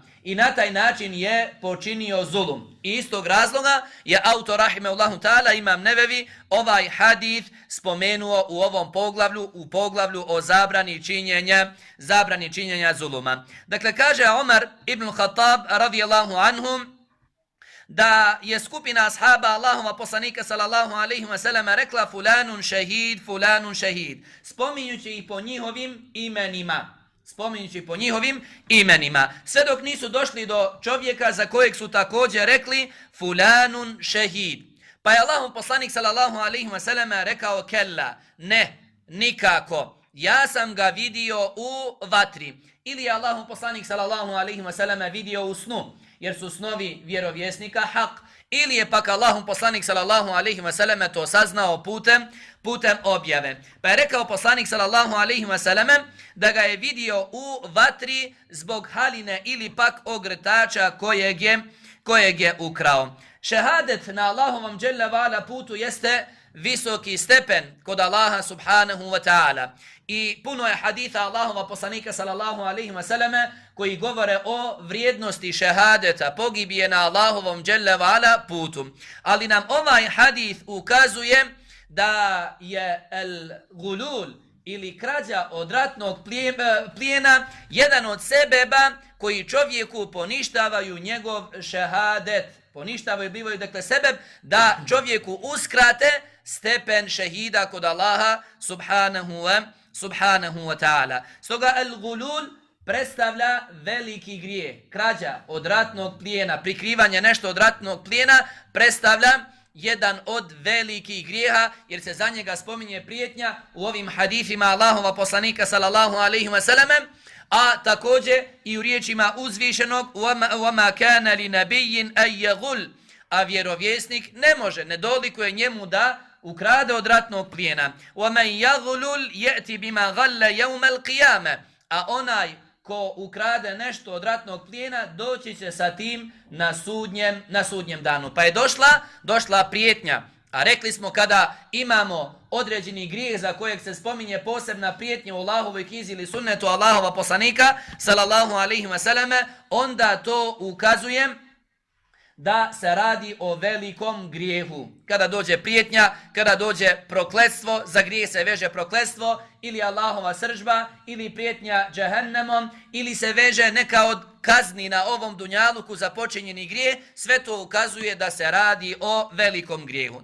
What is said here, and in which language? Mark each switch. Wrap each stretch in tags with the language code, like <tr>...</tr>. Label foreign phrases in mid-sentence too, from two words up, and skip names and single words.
<bs>I na taj način je počinio zulum. I iz tog razloga je autor</bs> <ar>رحمه الله تعالى</ar> <bs>Imam Nevevi ovaj hadith spomenuo u ovom poglavlju, u poglavlju o zabrani činjenja zuluma. Dakle, kaže Umar ibn Khattab</bs> <ar>رضي الله عنهم</ar> <bs>da je skupina ashaba Allahova poslanika</bs> <ar>صلى الله عليه وسلم</ar> <bs>rekla</bs> <ar>فلان شهيد,</ar> <bs>spominjući ih po njihovim imenima. Sve dok nisu došli do čovjeka za kojeg su također rekli</bs> <ar>فلان شهيد.</ar> <bs>Pa je Allahov poslanik</bs> <ar>صلى الله عليه وسلم</ar> <bs>rekao kella, ne, nikako, ja sam ga vidio u vatri. Ili je Allahov poslanik</bs> <ar>صلى الله عليه وسلم</ar> <bs>vidio u snu, jer su snovi vjerovjesnika hak, ili je pak Allahov poslanik</bs> <ar>صلى الله عليه وسلم</ar> <bs>to saznao putem objave. Pa je rekao poslanik</bs> <ar>صلى الله عليه وسلم</ar> <bs>da ga je vidio u vatri zbog haline ili pak ogrtača kojeg je ukrao. Šehadet na Allahovom</bs> <ar>جل وعلا</ar> <bs>putu jeste visoki stepen kod Allaha</bs> <ar>سبحانه وتعالى.</ar> <bs>I puno je haditha Allahova poslanika</bs> <ar>صلى الله عليه وسلم</ar> <bs>koji govore o vrijednosti šehadeta, pogibije na Allahovom</bs> <ar>جل وعلا</ar> <bs>putu. Ali nam ovaj hadith ukazuje da je el-gulul ili krađa od ratnog plijena jedan od sebeba koji čovjeku poništavaju njegov šehadet. Poništavaju, bivaju dakle sebeb da čovjeku uskrate stepen šehida kod Allaha</bs> <ar>سبحانه وتعالى.</ar> <bs>Stoga el-gulul predstavlja veliki grijeh. Krađa od ratnog plijena, prikrivanje nešto od ratnog plijena predstavlja jedan od velikih grijeha, jer se za njega spominje prijetnja u ovim hadithima Allahova poslanika</bs> <ar>صلى الله عليه وسلم,</ar> <bs>a također i u riječima uzvišenog</bs> <ar>وَمَا كَانَ لِنَبِيٍّ أَنْ يَغُلْ,</ar> <bs>a vjerovjesnik ne može, ne dolikuje njemu da ukrade od ratnog plijena.</bs> <ar>وَمَنْ يَغُلُلْ يَأْتِ بِمَا غَلَّ يَوْمَ الْقِيَامَ,</ar> <bs>a onaj ko ukrade nešto od ratnog plijena doći će sa tim na sudnjem danu. Pa je došla prijetnja. A rekli smo kada imamo određeni grijeh za kojeg se spominje posebna prijetnja u Allahovoj knjizi ili sunnetu Allahova poslanika</bs> <ar>صلى الله عليه وسلم,</ar> <bs>onda to ukazuje da se radi o velikom grijehu. Kada dođe prijetnja, kada dođe prokletstvo, za grijeh se veže prokletstvo ili Allahova sržba ili prijetnja džehennemom ili se veže neka od kazni na ovom dunjaluku za počinjeni grijeh, sve to ukazuje da se radi o velikom grijehu.</bs>